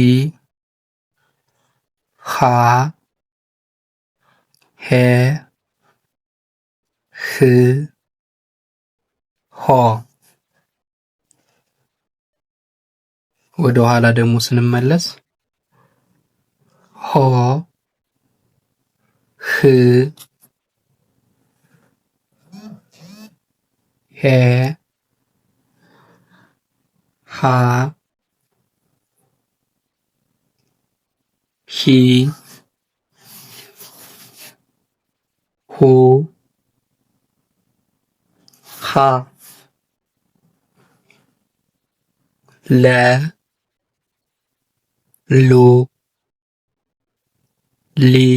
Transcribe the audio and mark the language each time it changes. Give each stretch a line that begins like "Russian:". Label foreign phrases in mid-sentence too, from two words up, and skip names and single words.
Amharic: ሃ ሄ ህ ሆ። ወደ ኋላ ደግሞ ስንመለስ ሆ ህ ሄ ሃ ሂ ሁ ሃ ለ ሉ ሊ